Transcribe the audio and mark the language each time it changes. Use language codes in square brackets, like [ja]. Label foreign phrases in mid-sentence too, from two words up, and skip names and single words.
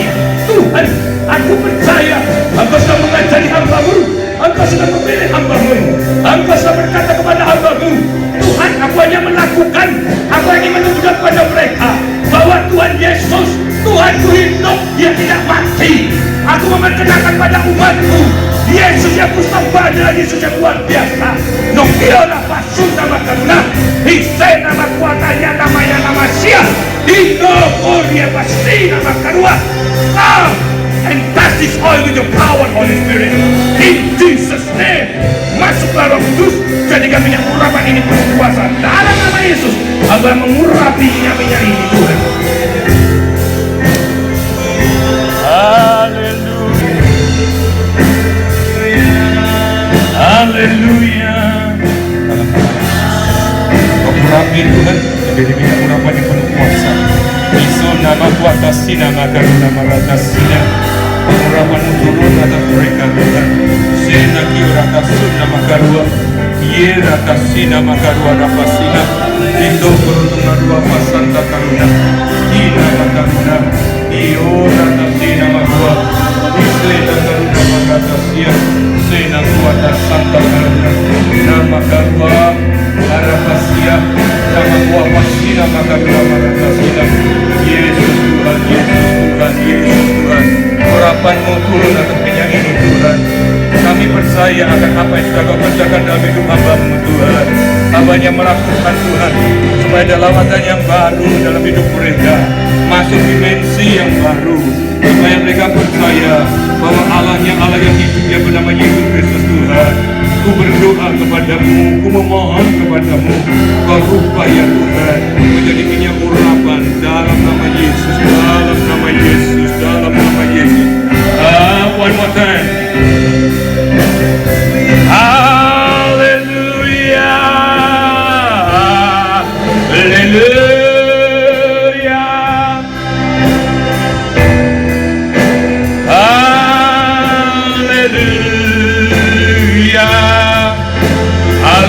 [id] Tuhan, aku percaya Engkau sudah mengajari hamba-Mu, Engkau sudah memilih hamba-Mu, Engkau sudah berkata kepada hamba-Mu, Tuhan, aku hanya melakukan apa yang ingin menunjukkan kepada mereka bahwa Tuhan Yesus, Tuhanku hidup, Dia tidak mati. Aku memperkenalkan pada umatku Yesus yang kusembah adalah Yesus yang luar biasa. Nokiola pasun nama karuna, Hise nama kuatanya, namanya nama Sia, Hino dia pasti nama karua. [en] Come and touch this oil with your power, Holy Spirit. In Jesus' name, [id] masuklah Roh Kudus, jadikan minyak urapan ini penuh kuasa. Dalam nama Yesus, Aba mengurapi minyak-minyak ini Tuhan. Haleluya. Urapi Tuhan menjadi minyak urapan yang penuh kuasa. Isu nama kuasa nama karuna maratasina. Urapan-Mu turun atas mereka Tuhan. Sena kiurata nama karua. Yerata nama karua rapasina. Indo beruntung narua pasanta karuna. Ina makaruna. Iorata nama karua. Isena karuna maratasia. Sena kuata santa karuna. Nama karua. Arapasia, nama kuapasina makarua maratasina. Yesus Tuhan, Yesus Tuhan, Yesus Tuhan. Urapan-Mu turun atas minyak ini Tuhan. Kami percaya akan apa yang sudah Kau kerjakan dalam hidup hamba-Mu Tuhan. Hamba-Nya melakukan Tuhan, supaya ada lawatan yang baru dalam hidup mereka, masuk dimensi yang baru, supaya mereka percaya bahwa Allahnya Allah yang hidup yang bernama Yesus Kristus Tuhan. Ku berdoa kepadamu, ku memohon kepadamu, Kau rubah ya Tuhan menjadi minyak urapan dalam nama Yesus, dalam nama Yesus, dalam nama Yesus. [en] One more time. [id] Haleluya, haleluya, haleluya,